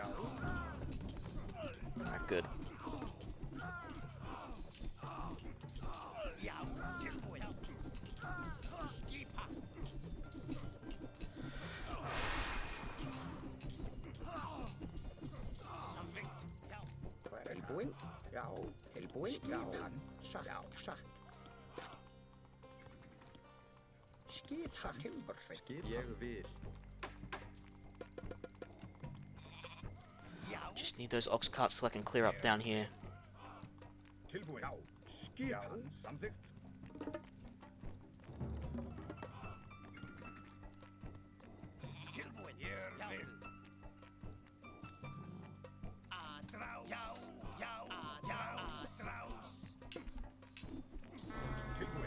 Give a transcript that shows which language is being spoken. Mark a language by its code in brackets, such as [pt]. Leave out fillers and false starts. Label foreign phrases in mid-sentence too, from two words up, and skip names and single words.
[en] Alright, good. [is] Tilbúin. Já. Tilbúin. Já. Satt. Já. Satt. Skipan. Timbursveit. Ég vil. [en] Just need those ox carts so I can clear up down here. [is] Tilbúin. Já. Skipan. Samþykkt. Tilbúin. Ég vil. Tilbúin.